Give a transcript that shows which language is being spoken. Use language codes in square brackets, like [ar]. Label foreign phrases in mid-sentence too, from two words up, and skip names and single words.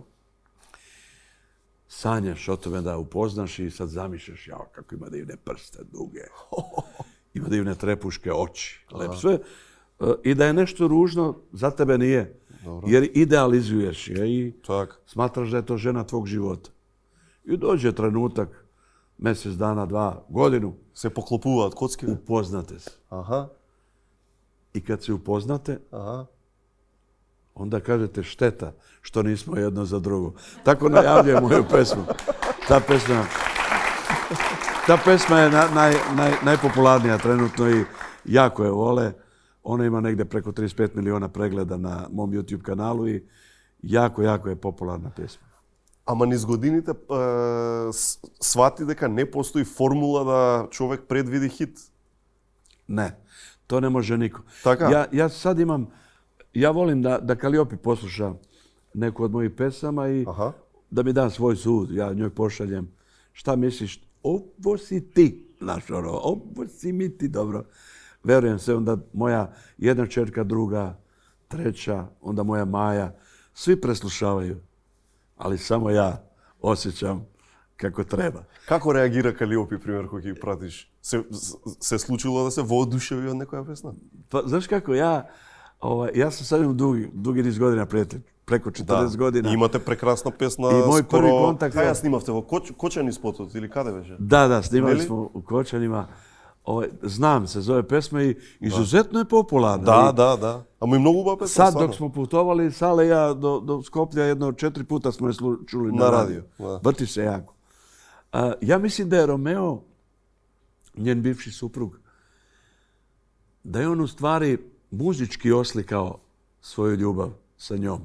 [sr] Sanjaš o tome da upoznaš i sad zamišljaš, jao, kako ima divne prste, duge. Ima divne trepuške oči. Lep sve. I da je nešto ružno, za tebe nije. Dobro. Jer idealizuješ je i Tak. smatraš da je to žena tvog života. I dođe trenutak, mjesec dana, 2, godinu, [mk] Се поклопуваат коцки. [sr] upoznate se. Аха. I kad se upoznate, Аха. onda kažete šteta što nismo jedno za drugo. Tako najavljujem moju pesmu. Ta pesma je najpopularnija trenutno i jako je vole. Ona ima negdje preko 35 miliona pregleda na mom YouTube kanalu i jako je popularna pesma. [mk] Ама низ годините свати дека не постои формула да човек предвиди хит. [sr] Ne, to ne može niko. [mk] Така? [sr] Ja sad imam, ja volim da Kaliopi posluša neku od mojih pesama i Aha. da mi da svoj sud. Ja njoj pošaljem šta misliš, ovo si ti, znaš ono, ovo si mi ti, dobro. Verujem se, onda moja jedna čerka, druga, treća, onda moja Maja, svi preslušavaju, ali samo ja osjećam kako treba. [mk] Како реагира Калиопи, пример, кога ги пратиш? Се случило да се воодушеви од некоја песна? [sr] Pa, znaš kako, ja sam sad imam dugi niz godina prijatelj, preko 40 godina. [mk] И имате прекрасна песна. И мој скоро... први контакт Кај ја снимавте во Кочани спотот или каде беше? [sr] Da, snimali [mk] Neli? [sr] smo u Kočanima. Znam se zove pesma i izuzetno je popularna. [mk] Да. Ама и многу убава песна. [sr] Sad [mk] стварно. [sr] dok smo putovali, Sale i ja do Skoplja jedno 4 puta smo je čuli na radiju. Da. Vrti se jako. Ja mislim da je Romeo, njen bivši suprug, da je on u stvari muzički oslikao svoju ljubav sa njom.